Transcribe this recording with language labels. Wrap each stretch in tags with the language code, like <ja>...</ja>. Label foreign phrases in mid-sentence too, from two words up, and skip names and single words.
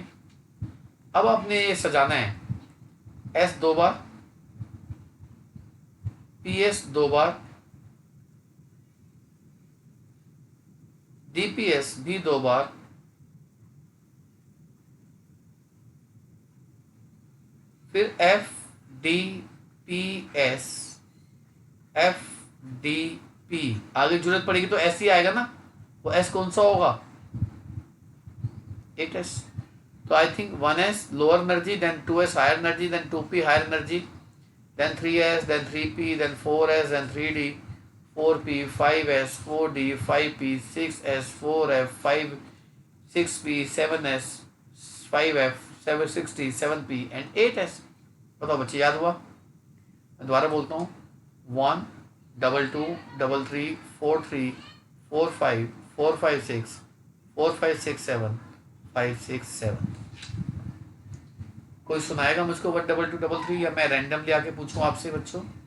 <hi>अब आपने ये सजाना है, एस 2 बार, पीएस 2 बार, डीपीएस भी 2 बार, फिर एफ डी पी एस, एफ डी पी, आगे जरूरत पड़ेगी तो एस ही आएगा ना, वो एस कौन सा होगा?</hi> <en>8s। तो I think 1s lower energy, then 2s higher energy, then 2p higher energy, then 3s, then 3p, then 4s, then 3d, 4p, 5s, 4d, 5p, 6s, 4f, 5, 6p, 7s, 5f, 7, 6d, 7p and 8s।</en> <hi>बताओ बच्चे, याद हुआ? मैं दोबारा बोलता हूँ, 1 2 2 3 3 4 3 4 5 4 5 6 4 5 6 7 5 6 7। कोई सुनाएगा मुझको 1 2 2 3 या मैं रैंडमली आके पूछूं आपसे बच्चों?</hi>